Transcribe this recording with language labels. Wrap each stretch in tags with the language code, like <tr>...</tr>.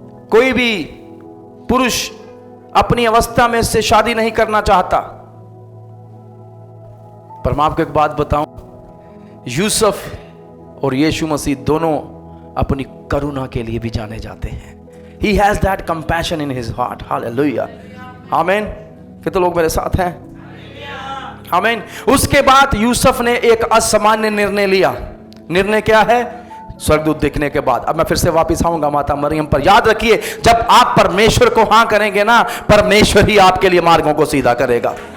<hi>कोई भी पुरुष अपनी अवस्था में से शादी नहीं करना चाहता। पर मैं आपको एक बात बताऊं, यूसुफ और यीशु मसीह दोनों अपनी करुणा के लिए भी जाने जाते हैं।</hi> <en>He has that compassion in his heart.</en> <hi>Hallelujah. आमीन। कितने लोग मेरे साथ हैं? आमीन। उसके बाद यूसुफ ने एक असामान्य निर्णय लिया। निर्णय क्या है? स्वर्गदूत देखने के बाद। अब मैं फिर से वापस आऊंगा माता मरियम पर। याद रखिए, जब आप परमेश्वर को हां करेंगे ना, परमेश्वर ही आपके लिए मार्गों को सीधा करेगा।</hi>